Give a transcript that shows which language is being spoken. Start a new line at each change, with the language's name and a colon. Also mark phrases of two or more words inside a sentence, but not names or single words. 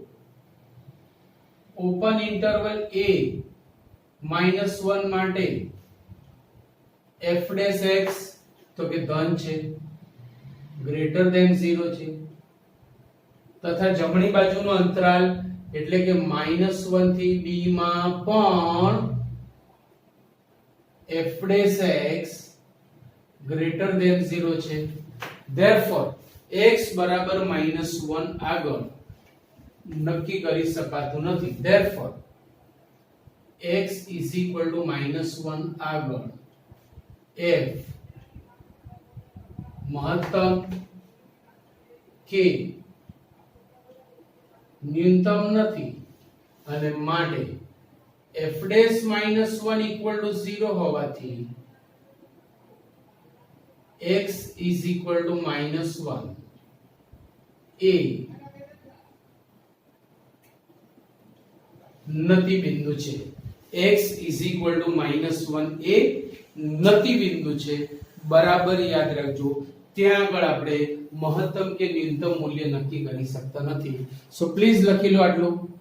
English: open interval
Gujarati: a -1 માટે f' તો કે ધન છે,
English: greater than
Gujarati: 0 છે તથા જમણી બાજુનો અંતરાલ એટલે કે -1 થી b માં પણ f'
English: greater than
Gujarati: 0 છે. therefore x બરાબર -1 આગળ નક્કી કરી શકાતું નથી.
English: therefore x is equal to -1 આગળ f
Gujarati: મહત્તમ કે ન્યૂનતમ નથી અને માટે f' -1 0 હોવાથી
English: x is equal to -1
Gujarati: એ નતિ બિંદુ છે.
English: x is equal to -1
Gujarati: એ નતિ બિંદુ છે. બરાબર યાદ રાખજો, ત્યાં આગળ આપણે મહત્તમ કે ન્યૂનતમ મૂલ્ય નક્કી કરી શકતા નથી.
English: so please
Gujarati: લખી લો આટલું.